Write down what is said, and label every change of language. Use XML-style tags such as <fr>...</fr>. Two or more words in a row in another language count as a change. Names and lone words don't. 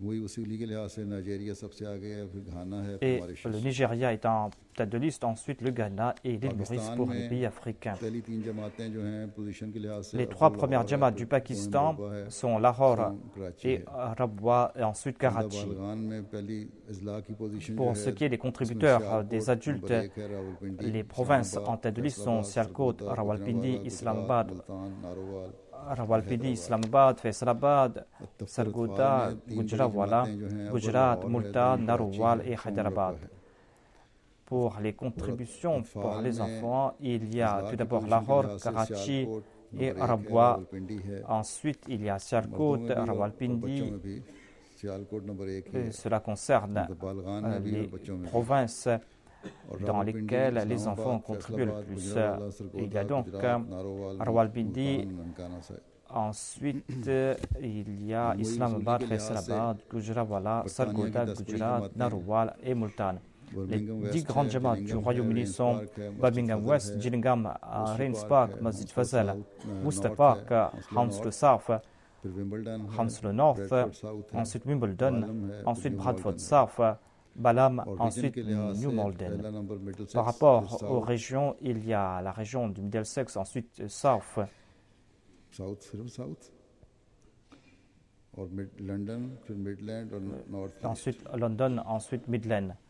<fr>Et le Nigeria est en tête de liste, ensuite le Ghana et l'île Maurice pour les pays africains. Les 3 premières Jamaats du Pakistan sont Lahore et Rabwa et ensuite Karachi. Pour ce qui est des contributeurs des adultes, les provinces en tête de liste sont Sialkot, Rawalpindi, Islamabad, Faisalabad, Sargodha, Gujranwala, Gujarat, Multan, Narowal et Hyderabad. Pour les contributions pour les enfants, il y a tout d'abord Lahore, Karachi et Rabwa. Ensuite, il y a Sialkot, Rawalpindi. Cela concerne les provinces dans lesquelles les enfants ont contribué le plus. Il y a donc Rawalpindi. Ensuite, il y a Islamabad, Faisalabad, Gujranwala, Sargodha, Gujarat, Narowal et Multan. Les 10 grandes Jamaats du Royaume-Uni sont Birmingham West, Gillingham, Rains Park, Masjid Fazal, Worcester Park, Hounslow South, Hounslow North, ensuite Wimbledon, ensuite Bradford South, Balham, ensuite New Malden. Par rapport aux régions, il y a la région du Middlesex, ensuite South. Ensuite London, ensuite Midland.</fr>